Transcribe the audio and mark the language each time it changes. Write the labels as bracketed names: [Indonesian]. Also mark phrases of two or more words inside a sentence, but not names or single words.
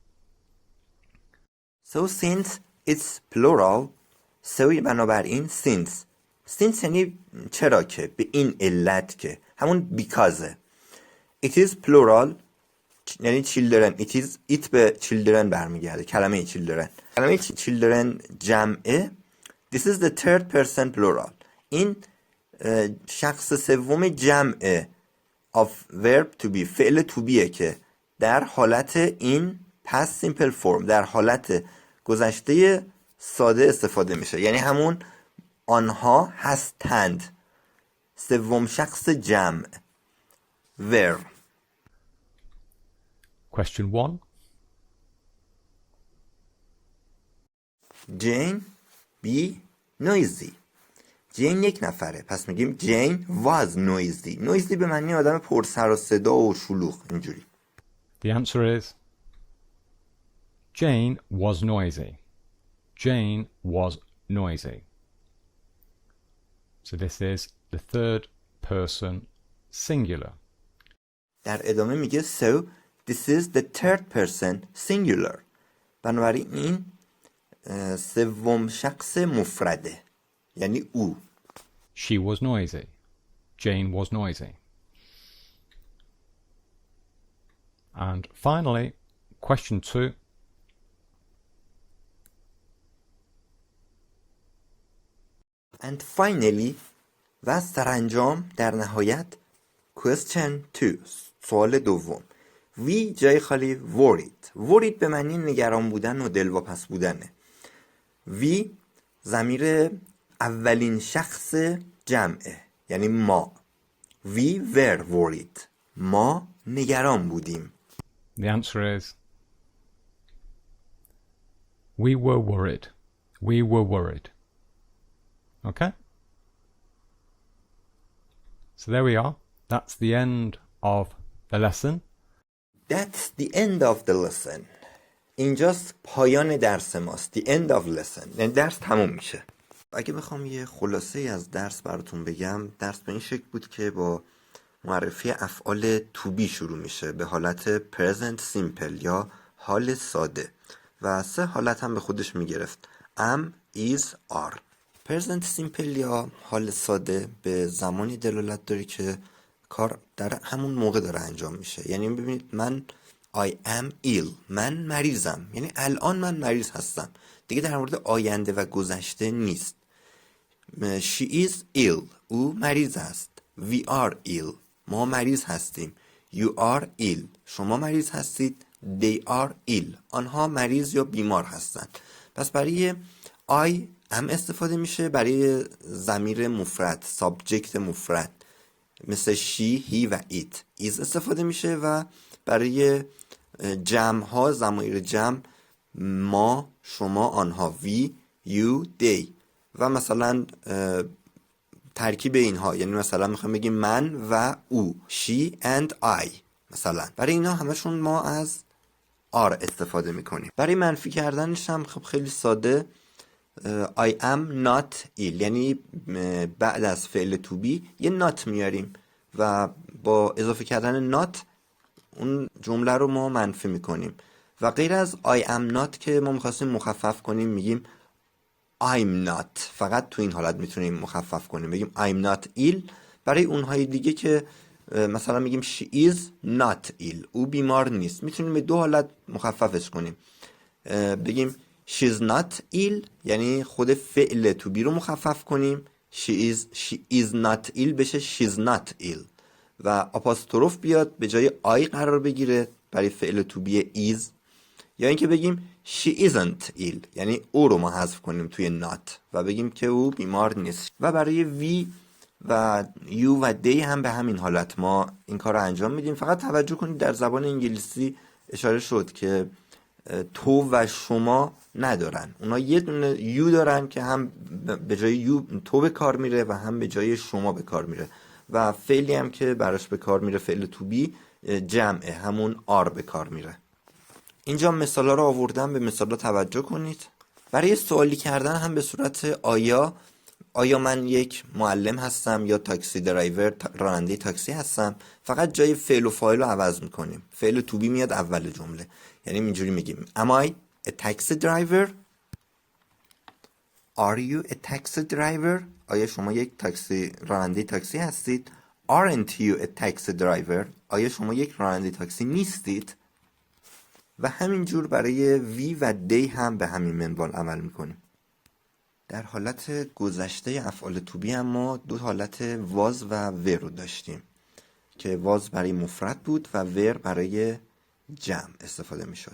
[English] So since it's plural، [Persian] so بنابراین since یعنی چرا که، به این علت که، همون because. [English] It is plural یعنی children. [Persian] it به children برمیگرده، کلمه children. کلمه children جمعه. [English] This is the third person plural. [Persian] این شخص سوم جمع [English] of verb to be، [Persian] فعل [English] to be [Persian] که در حالت این [English] past simple form، [Persian] در حالت گذشته ساده استفاده میشه، یعنی همون آنها هستند. سوم شخص جمع were. [English] Question 1. Jane be noisy. [Persian] جین یک نفره، پس میگیم [English] Jane was noisy. [Persian] noisy به معنی آدم پر سر و صدا و شلوغ، اینجوری. [English] The answer is Jane was noisy. Jane was noisy. So this is the third person singular. [Persian] در ادامه میگه [English] so this is the third person singular. [Persian] بنابراین این سوم شخص مفرده، یعنی او. [English] She was noisy. Jane was noisy. And finally, question 2. And finally، [Persian] و سرانجام در نهایت [English] question 2، [Persian] سوال دوم. We جای خالی worried به معنی نگران بودن و دلواپس بودنه. We ضمیر اولین شخص جمعه، یعنی ما. [English] We were worried. [Persian] ما نگران بودیم. [English] The answer is we were worried. We were worried. Okay? So there we are. That's the end of the lesson. That's the end of the lesson. [Persian] اینجاست پایان درس ماست. [English] The end of lesson. [Persian] یعنی درس تموم میشه. اگه بخوام یه خلاصه از درس براتون بگم، درس به این شکل بود که با معرفی افعال [English] to be [Persian] شروع میشه به حالت [English] present simple [Persian] یا حال ساده و 3 حالت هم به خودش میگرفت: [English] am, is, are. present simple [Persian] یا حال ساده به زمانی دلالت داره که کار در همون موقع داره انجام میشه. یعنی ببینید من [English] I am ill، [Persian] من مریضم، یعنی الان من مریض هستم، دیگه در مورد آینده و گذشته نیست. [English] She is ill، [Persian] او مریض است. [English] We are ill، [Persian] ما مریض هستیم. [English] You are ill، [Persian] شما مریض هستید. [English] They are ill، [Persian] آنها مریض یا بیمار هستند. پس برای [English] I am [Persian] استفاده میشه، برای ضمیر مفرد، سابجکت مفرد مثل she، he و [English] it is [Persian] استفاده میشه و برای جمع ها، ضمایر جمع ما، شما، آنها [English] we، you، they [Persian] و مثلا ترکیب اینها، یعنی مثلا میخوایم بگیم من و او، [English] she and I. [Persian] مثلا برای اینا همشون ما از are استفاده میکنیم. برای منفی کردنش هم خب خیلی ساده، [English] I am not ill، [Persian] یعنی بعد از فعل [English] to be [Persian] یه not میاریم و با اضافه کردن not اون جمله رو ما منفی میکنیم. و غیر از [English] I am not [Persian] که ما میخواستیم مخفف کنیم میگیم [English] I'm not. [Persian] فقط تو این حالت میتونیم مخفف کنیم، بگیم [English] I'm not ill. [Persian] برای اونهای دیگه که مثلا میگیم [English] she is not ill، [Persian] او بیمار نیست، میتونیم به 2 حالت مخففش کنیم، بگیم [English] she's not ill [Persian] یعنی خود فعل [English] to be [Persian] رو مخفف کنیم. [English] she is not ill [Persian] بشه [English] she's not ill [Persian] و آپاستروف بیاد به جای I قرار بگیره برای فعل [English] to be is، [Persian] یا اینکه بگیم [English] she isn't ill [Persian] یعنی او رو ما حذف کنیم توی not و بگیم که او بیمار نیست. و برای we و you و they هم به همین حالت ما این کار رو انجام میدیم. فقط توجه کنید در زبان انگلیسی اشاره شد که تو و شما ندارن، اونا یه دونه you دارن که هم به جای you تو به کار میره و هم به جای شما به کار میره و فعلی هم که براش به کار میره فعل [English] to be [Persian] جمعه همون are به کار میره. اینجا مثالا رو آوردم، به مثالا توجه کنید. برای سوالی کردن هم به صورت آیا من یک معلم هستم یا [English] taxi driver [Persian] راننده تاکسی هستم، فقط جای فعل و فاعل رو عوض میکنیم. فعل [English] to be [Persian] میاد اول جمله، یعنی اینجوری میگیم [English] Am I a taxi driver؟ Are you a taxi driver؟ [Persian] آیا شما یک راننده تاکسی هستید؟ [English] Aren't you a taxi driver؟ [Persian] آیا شما یک راننده تاکسی نیستید؟ و همینجور برای وی و دی هم به همین منوال عمل میکنیم. در حالت گذشته افعال [English] to be [Persian] هم ما دو حالت واز و ور رو داشتیم که واز برای مفرد بود و ور برای جمع استفاده میشد.